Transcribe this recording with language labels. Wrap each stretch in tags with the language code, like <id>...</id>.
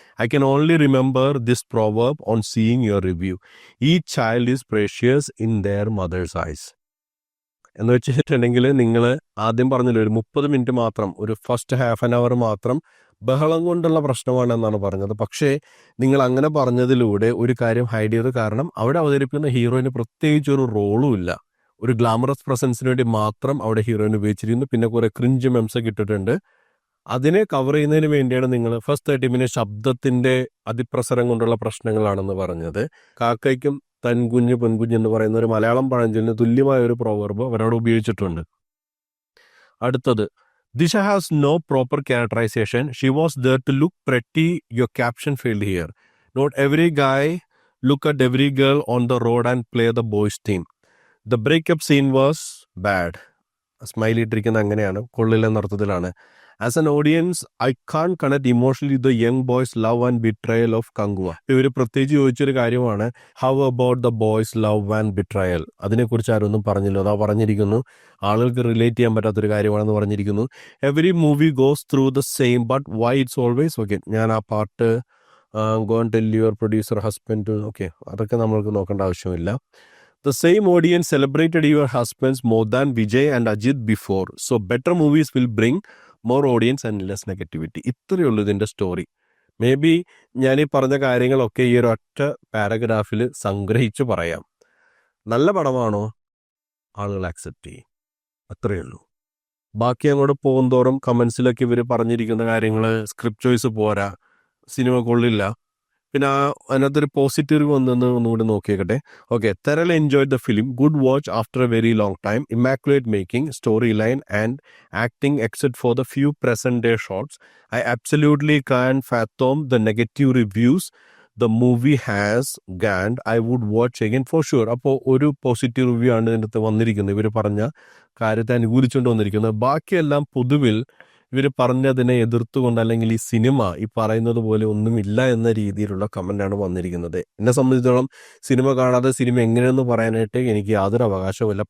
<en>I can only remember this proverb on seeing your review. Each child is precious in their mother's eyes.</en> <ml>എന്ന് വെച്ചിട്ടുണ്ടെങ്കിൽ നിങ്ങൾ ആദ്യം പറഞ്ഞില്ല ഒരു 30 മിനിറ്റ് മാത്രം, ഒരു ഫസ്റ്റ് ഹാഫ് ആൻ അവർ മാത്രം ബഹളം കൊണ്ടുള്ള പ്രശ്നമാണെന്നാണ് പറഞ്ഞത്. പക്ഷേ നിങ്ങൾ അങ്ങനെ പറഞ്ഞതിലൂടെ ഒരു കാര്യം ഹൈഡ് ചെയ്ത്, കാരണം അവിടെ അവതരിപ്പിക്കുന്ന ഹീറോയിന് പ്രത്യേകിച്ച് ഒരു റോളും ഇല്ല. ഒരു ഗ്ലാമറസ് പ്രസൻസിന് വേണ്ടി മാത്രം അവിടെ ഹീറോയിൻ ഉപയോഗിച്ചിരിക്കുന്നു. പിന്നെ കുറെ ക്രിഞ്ച് മെംസ് ഇട്ടിട്ടുണ്ട്. അതിനെ കവർ ചെയ്യുന്നതിന് വേണ്ടിയാണ് നിങ്ങൾ ഫസ്റ്റ് 30 മിനിറ്റ് ശബ്ദത്തിന്റെ അതിപ്രസരം കൊണ്ടുള്ള പ്രശ്നങ്ങളാണെന്ന് പറഞ്ഞത്. കാക്കയ്ക്കും തൻകുഞ്ഞ് പെൺകുഞ്ഞ് എന്ന് പറയുന്ന ഒരു മലയാളം പഴഞ്ചൊല്ലിന് തുല്യമായ ഒരു പ്രോവർബ് അവരോട് ഉപയോഗിച്ചിട്ടുണ്ട്.</ml> <en>അടുത്തത്, Disha has no proper characterization. She was there to look pretty. Your caption failed here. Not every guy look at every girl on the road and play the boys team. The breakup scene was bad.</en> <ml>Smiley ഇട്ടിരിക്കുന്നത് അങ്ങനെയാണ്, കൊള്ളില്ലെന്ന അർത്ഥത്തിലാണ്.</ml> <en>As an audience I can't connect emotionally the young boys love and betrayal of Kanguva.</en> <ml>ഇവർ പ്രത്യേകിച്ച് ചോദിച്ചൊരു കാര്യമാണ്,</ml> <en>How about the boys love and betrayal.</en> <ml>അതിനെക്കുറിച്ച് ആരൊന്നും പറഞ്ഞില്ല. അതാ പറഞ്ഞിരിക്കുന്നു, ആളുകൾക്ക് റിലേറ്റ് ചെയ്യാൻ പറ്റാത്തൊരു കാര്യമാണെന്ന് പറഞ്ഞിരിക്കുന്നു.</ml> <en>Every movie goes through the same but why it's always okay.</en> <ml>ഞാൻ ആ പാട്ട്</ml> <en>go and tell your producer husband,</en> <ml>okay, അതൊക്കെ നമ്മൾക്ക് നോക്കേണ്ട ആവശ്യമില്ല.</ml> <en>The same audience celebrated your husbands more than Vijay and Ajit before. So better movies will bring more audience and less negativity.</en> <ml>ഇത്രയേ ഉള്ളൂ ഇതിൻ്റെ സ്റ്റോറി. മേ ബി ഞാൻ ഈ പറഞ്ഞ കാര്യങ്ങളൊക്കെ ഈ ഒരു ഒറ്റ പാരഗ്രാഫിൽ സംഗ്രഹിച്ച് പറയാം. നല്ല പടമാണോ, ആളുകൾ ആക്സെപ്റ്റ് ചെയ്യും, അത്രയേ ഉള്ളൂ. ബാക്കി അങ്ങോട്ട് പോകുന്തോറും കമൻസിലൊക്കെ ഇവർ പറഞ്ഞിരിക്കുന്ന കാര്യങ്ങൾ, സ്ക്രിപ്റ്റ് ചോയ്സ് പോരാ, സിനിമ കൊള്ളില്ല, പിന്നെ അതിനകത്തൊരു പോസിറ്റീവ് വന്നെന്ന് ഒന്നുകൂടി നോക്കിയേക്കട്ടെ.</ml> <en>Okay, thoroughly enjoyed the film, good watch after a very long time, immaculate making, storyline and acting except for the few present day shots. I absolutely can't fathom the negative reviews the movie has gained. I would watch again for sure.</en> <ml>അപ്പോൾ ഒരു positive review ആണ് ഇതിനകത്ത് വന്നിരിക്കുന്നത്, ഇവർ പറഞ്ഞ കാര്യത്തെ അനുകൂലിച്ചുകൊണ്ട് വന്നിരിക്കുന്നത്. ബാക്കിയെല്ലാം പൊതുവിൽ ഇവർ പറഞ്ഞതിനെ എതിർത്തുകൊണ്ട്, അല്ലെങ്കിൽ ഈ സിനിമ ഈ പറയുന്നത് പോലെ ഒന്നുമില്ല എന്ന രീതിയിലുള്ള കമൻ്റാണ് വന്നിരിക്കുന്നത്. എന്നെ സംബന്ധിച്ചിടത്തോളം സിനിമ കാണാതെ സിനിമ എങ്ങനെയെന്ന് പറയാനായിട്ട് എനിക്ക് യാതൊരു അവകാശവുമില്ല.</ml>